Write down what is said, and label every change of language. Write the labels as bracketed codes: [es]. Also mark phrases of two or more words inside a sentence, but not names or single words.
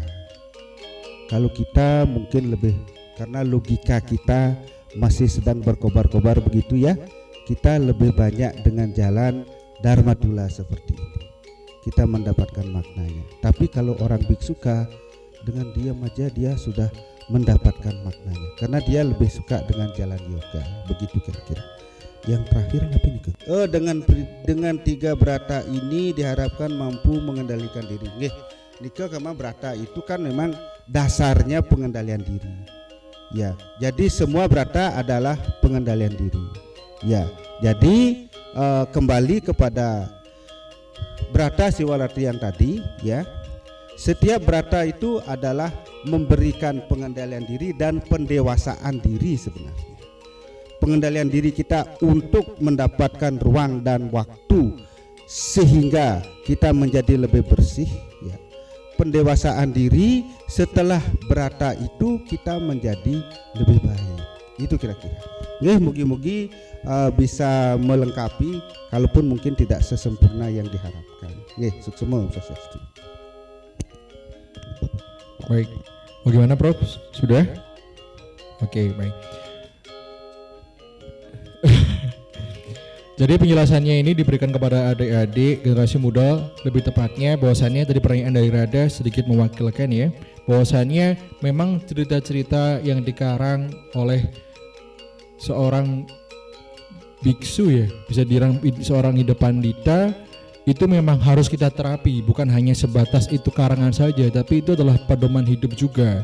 [id] Kalau kita mungkin lebih, karena logika kita masih sedang berkobar-kobar begitu ya, kita lebih banyak dengan jalan Dharmadula seperti ini, kita mendapatkan maknanya. Tapi kalau orang biksuka, dengan diam aja dia sudah mendapatkan maknanya, karena dia lebih suka dengan jalan yoga. Begitu kira-kira. Yang terakhir apa nih? Dengan 3 brata ini diharapkan mampu mengendalikan diri. [ban] Nggih, nika [id] kama brata itu kan memang dasarnya pengendalian diri. Ya, jadi semua brata adalah pengendalian diri. Ya, jadi kembali kepada brata Siwaratri yang tadi ya. Setiap brata itu adalah memberikan pengendalian diri dan pendewasaan diri sebenarnya. Pengendalian diri kita untuk mendapatkan ruang dan waktu sehingga kita menjadi lebih bersih ya. Pendewasaan diri setelah brata itu kita menjadi lebih baik. Itu kira-kira. [ban] Nggih, mugi-mugi [id] bisa melengkapi, kalaupun mungkin tidak sesempurna yang diharapkan. [ban] Nggih, suksema Swastiastu. [id] Baik, bagaimana Prof? Sudah? Oke, baik. Jadi penjelasannya ini diberikan kepada adik-adik generasi muda, lebih tepatnya bahwasannya tadi pertanyaan dari Rada sedikit mewakilkan ya, bahwasannya memang cerita-cerita yang dikarang oleh seorang biksu ya, bisa dirang seorang Hidapandita, itu memang harus kita terapi, bukan hanya sebatas itu karangan saja, tapi itu adalah pedoman hidup juga.